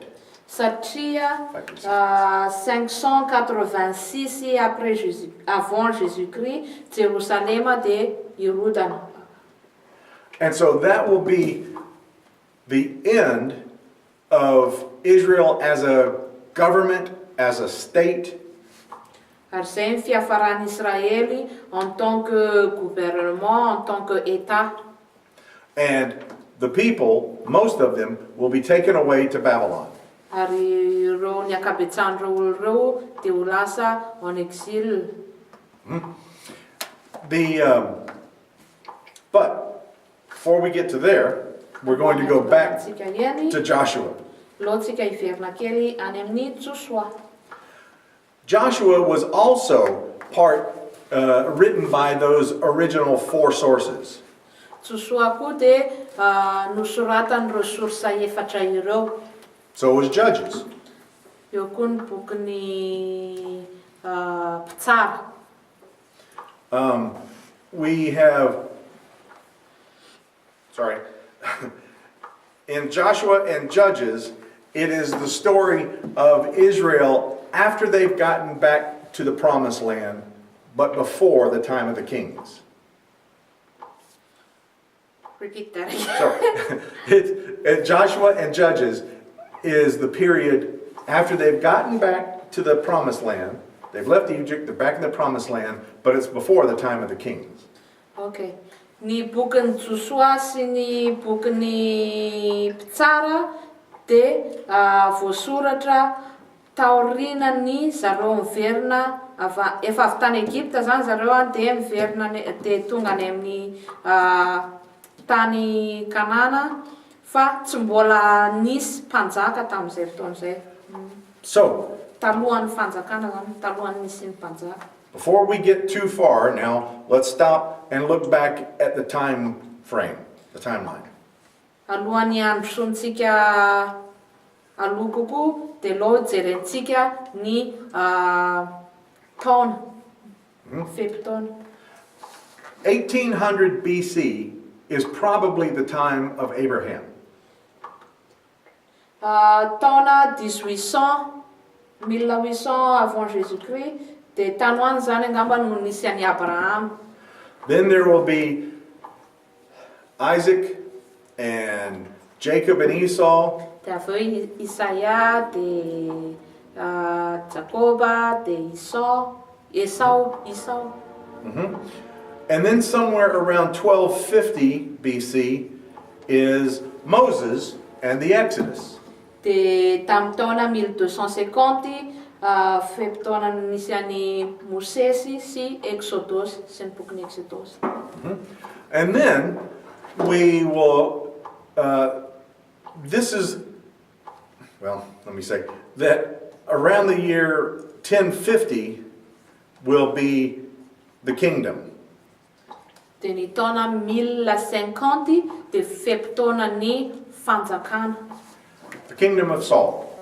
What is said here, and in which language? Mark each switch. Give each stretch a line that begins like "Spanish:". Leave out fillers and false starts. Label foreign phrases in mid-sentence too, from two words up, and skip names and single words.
Malagasy: Satria 586
French: avant Jésus-Christ,
Malagasy: Jérusalem de irodana.
English: And so that will be the end of Israel as a government, as a state.
Malagasy: Ary zay ny fiafaran'ny Israely
French: en tant que gouvernement, en tant que État.
English: And the people, most of them, will be taken away to Babylon.
Malagasy: Ary ireo ny akabetsan'ireo oloreo de ho lasa
French: en exil.
English: But before we get to there, we're going to go back to Joshua.
Malagasy: Lotsika iverina kely any amin'ny Joshua.
English: Joshua was also written by those original four sources.
Malagasy: Joshua koa de nosoratan'ireo sorsa efatra ireo.
English: So it was Judges.
Malagasy: Eo koa ny bokin'ny Mpitsara.
English: We have, sorry, in Joshua and Judges, it is the story of Israel after they've gotten back to the promised land, but before the time of the kings. Repeat that again. So, Joshua and Judges is the period after they've gotten back to the promised land. They've left Egypt, they're back in the promised land, but it's before the time of the kings. Okay.
Malagasy: Ny bokin'ny Joshua sy ny bokin'ny Mpitsara dia voasoratra taorinan'ny zareo miverina efa avy tany Egipta zany zareo dia miverina dia tonga any amin'ny tany Kanana fa tsy mbola nisy mpanjaka tamin'izay fotoan'izay.
English: So,
Malagasy: Talohan'ny fanjakana zany, talohan'ny nisy ny mpanjaka.
English: before we get too far, now let's stop and look back at the time frame, the timeline.
Malagasy: Alohan'ny androsontsika aloha kokoa dia aloha jerentsika ny taona, fepitaona.
English: 1800 BC is probably the time of Abraham.
Malagasy: Taona 1800
French: avant Jésus-Christ
Malagasy: dia tanoany zany angamba no nisy an'i Abraham.
English: Then there will be Isaac and Jacob and Esau.
Malagasy: Dia avy eo Isaia dia Jacoba dia Esau.
English: And then somewhere around 1250 BC is Moses and the Exodus.
Malagasy: Dia tamin'ny taona 1250 fepitaona no nisy an'i Mosesy sy Exodus sy ny bokin'ny Exodus.
English: And then we will, this is, well, let me say, that around the year 1050 will be the kingdom.
Malagasy: Dia ny taona 1050 dia fepitaona ny fanjakana.
English: The kingdom of Saul.